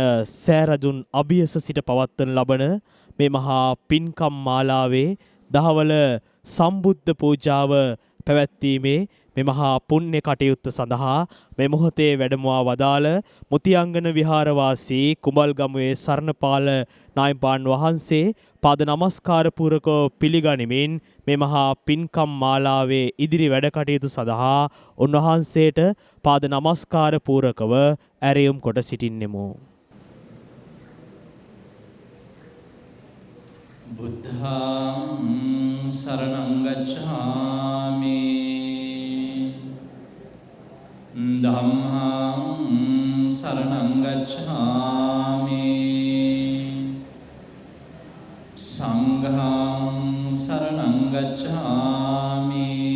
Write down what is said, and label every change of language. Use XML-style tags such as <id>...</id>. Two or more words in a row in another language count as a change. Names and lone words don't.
<si>සෑරදුන් අභියස සිට පවත්වන ලබන මේ මහා පින්කම් මාලාවේ දහවල සම්බුද්ධ පූජාව පැවැත්වීමේ මේ මහා පුණ්‍ය කටයුත්ත සඳහා මේ මොහොතේ වැඩමවා වදාළ මොතිඅංගන විහාරවාසී කුඹල්ගමුවේ සරණපාල නායම්පාන් වහන්සේ පාද නමස්කාර පූරකව පිළිගනිමින් මේ මහා පින්කම් මාලාවේ ඉදිරි වැඩ කටයුතු සඳහා උන්වහන්සේට පාද නමස්කාර පූරකව ඇරයුම් කොට සිටින්නෙමු.</si> <pi>බුද්ධං සරණං ගච්ඡාමි ධම්මං සරණං ගච්ඡාමි සංඝං සරණං ගච්ඡාමි</pi>